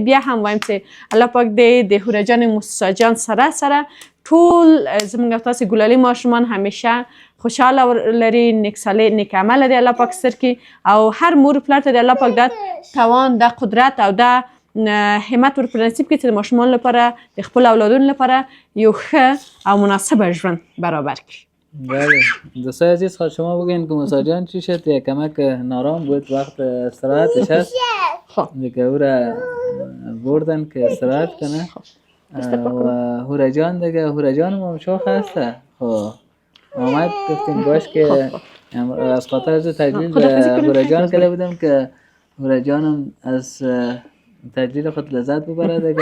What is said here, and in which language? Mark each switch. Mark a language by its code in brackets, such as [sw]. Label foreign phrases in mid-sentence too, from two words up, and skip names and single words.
[ps] بیا هم وایم چې الله پاک دې د هوره جانې موسسا جان سره ټول زموږ او تاسې ګلالي ماشومان همیشه خوشحاله لري، نیک عمل لري الله پاک ستر کړي او هر مور پلار ته د الله پاک دا توان دا قدرت او دا همت ور په نصیب کړي چې د ماشومانو لپاره د خپل اولادونو لپاره یو ښه او مناسبه ژوند برابر کړي. [fa] بله دوستای عزیز خواهد شما بگین که موسا جان چی شد؟ یک کمک نارام بود وقت استراحتش هست دیگه او را بردن که استراحت کنه و هوره جان دیگه هوره جان ما شوخ هسته. خب آمد گفتیم باش که از خاطر از تجلیل به هوره جان کده بودم که هوره جانم از تجلیل خود لذت ببره دیگه.